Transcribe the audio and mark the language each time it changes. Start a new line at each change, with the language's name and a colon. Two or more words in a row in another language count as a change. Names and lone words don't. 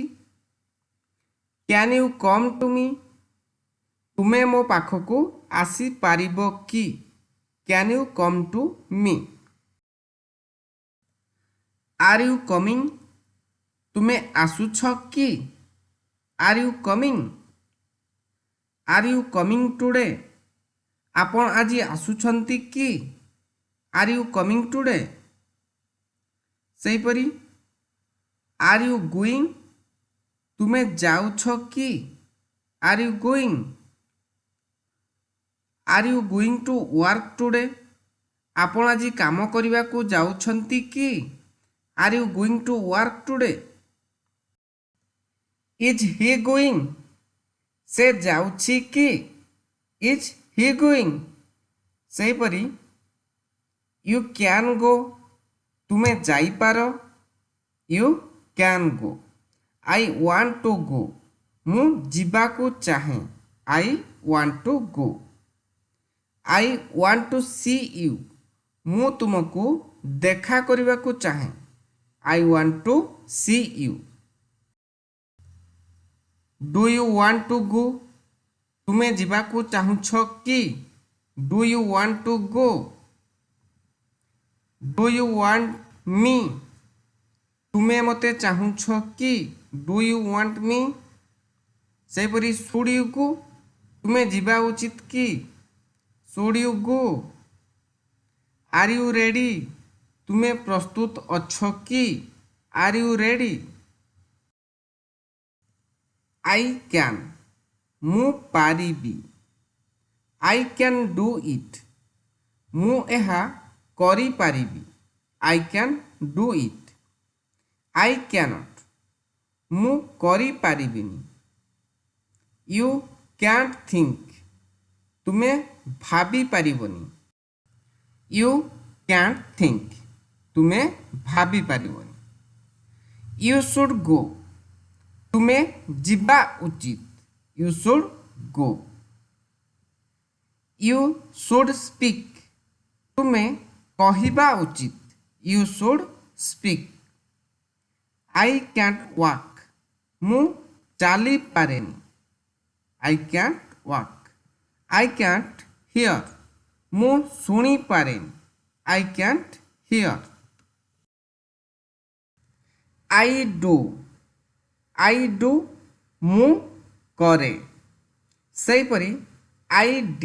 English: Can you come to me,
Odia: ତୁମେ ମୋ ପାଖକୁ ଆସିପାରିବ କି?
English: Can you come to me? Are you coming,
Odia: ତୁମେ ଆସୁଛ କି?
English: Are you coming? Are you coming today,
Odia: ଆପଣ ଆଜି ଆସୁଛନ୍ତି କି?
English: Are you coming today? ସେହିପରି Are you going,
Odia: ତୁମେ ଯାଉଛ କି?
English: Are you going? Are you going to work today,
Odia: ଆପଣ ଆଜି କାମ କରିବାକୁ ଯାଉଛନ୍ତି କି?
English: Are you going to work today? Is he going,
Odia: ସେ ଯାଉଛି କି?
English: Is he going? ସେହିପରି You can go,
Odia: ତୁମେ ଯାଇପାର।
English: You can go. I want to go,
Odia: ମୁଁ ଯିବାକୁ ଚାହେଁ।
English: I want to go. I want to see you,
Odia: ମୁଁ ତୁମକୁ ଦେଖା କରିବାକୁ ଚାହେଁ।
English: I want to see you. Do you want to go,
Odia: ତୁମେ ଯିବାକୁ ଚାହୁଁଛ କି?
English: Do you want to go? Do you want me,
Odia: ତୁମେ ମୋତେ ଚାହୁଁଛ କି?
English: Do you want me? ସେହିପରି should you go,
Odia: ତୁମେ ଯିବା ଉଚିତ କି?
English: Should you go? Are you ready,
Odia: ତୁମେ ପ୍ରସ୍ତୁତ ଅଛ କି?
English: Are you ready? I can,
Odia: ମୁଁ ପାରିବି।
English: I can do it,
Odia: ମୁଁ ଏହା କରିପାରିବି।
English: I can do it. I cannot,
Odia: ମୁଁ କରିପାରିବିନି।
English: You can't think,
Odia: ତୁମେ ଭାବିପାରିବନି।
English: You can't think,
Odia: ତୁମେ ଭାବିପାରିବନି।
English: You should go,
Odia: ତୁମେ ଯିବା ଉଚିତ।
English: You should go. You should speak,
Odia: ତୁମେ କହିବା ଉଚିତ।
English: You should speak. I can't walk
Odia: ମୁ ଚାଲି ପାରେନି
English: I can't walk I can't hear
Odia: ମୁ ଶୁଣି ପାରେନି
English: I can't hear I do
Odia: ମୁ କରେ ସେପରି
English: आई